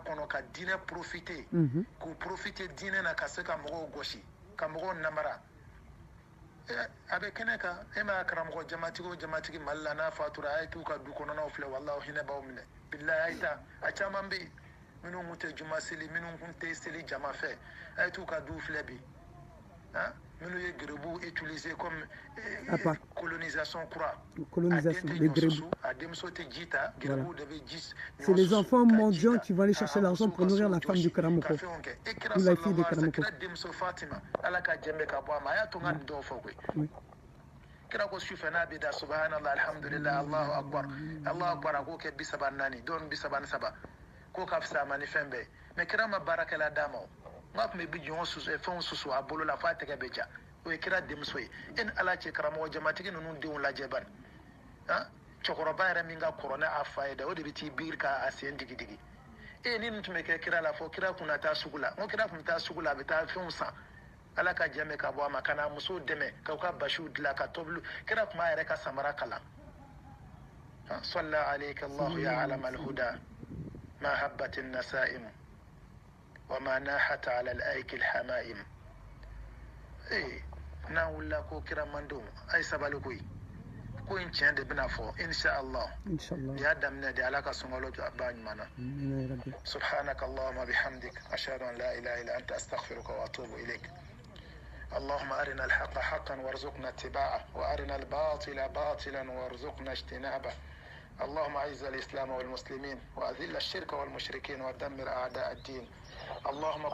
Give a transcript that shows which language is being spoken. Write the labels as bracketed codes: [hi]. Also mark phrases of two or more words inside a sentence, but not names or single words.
[bm] kɔnɔ ka diinɛ profiter k'u profiter diinɛ na ka se ka mɔgɔw gosi ka mɔgɔw namara a bɛ kɛnɛ kan m'a karamɔgɔ jamatigi o jamatigi mali la n'a fatura a ye t'u ka du kɔnɔnaw filɛ walahi hinɛ b'aw minɛ bilahi a ye taa a caman bɛ yen minnu kun tɛ juma seli minnu kun tɛ seli jama fɛ a ye t'u ka du filɛ bi minnu ye gerebuw [fr] utiliser comme colonisation [bm] kura [fr] les grébous. C'est les enfants mendiants qui vont aller chercher l'argent pour nourrir la femme du Karamoko ou la fille de Karamoko. Oui. [bm] kira ko sufɛ n'a bɛ da [ar] سبحان الله الحمد لله الله أكبر الله أكبر [bm] a k'o kɛ 34 dɔɔni 37 k'o ka fisa ma ni fɛn bɛɛ mais kira ma baarakɛla d'a ma o n k'a tun bɛ bi jɔn susu fɛnw susu a bolo la f'a tɛgɛ bɛ ja o ye kira denmuso ye e ni ala cɛ karamɔgɔ jamatigi ninnu denw lajɛ bani cɛkɔrɔba yɛrɛ min ka kɔrɔ n'a fa ye dɛ o de bɛ t'i biri k'a sen digidigi ni nin tun bɛ kɛ kira la fɔ kira kun na taa sugu la n ko kira kun taa sugu la a bɛ taa fɛnw san ala ka jɛmɛ ka bɔ a ma ka na musow dɛmɛ k'u ka basiw dilan ka tobili kira tun b'a yɛrɛ ka samara kalan [ar] صلى عليك الله يا علم الهدى ما هبت النسائم وما ناحت على الأيك الحمائم [bm] n'an wulila ko kira man don a ye sabali koyi ko in tiɲɛ de bɛna fɔ [ar] inshallah [bm] nin y'a daminɛ de ala ka sunkalo jɔ a ba ɲuman na [ar] سبحانك اللهم بحمدك أشهد أن لا إله إلا أنت أستغفرك وأتوب إليك اللهم أرنا الحق حقا وارزقنا اتباعه وأرنا الباطل باطلا وارزقنا اجتنابه اللهم أعز الإسلام والمسلمين وأذل الشرك والمشركين ودمر أعداء الدين اللهم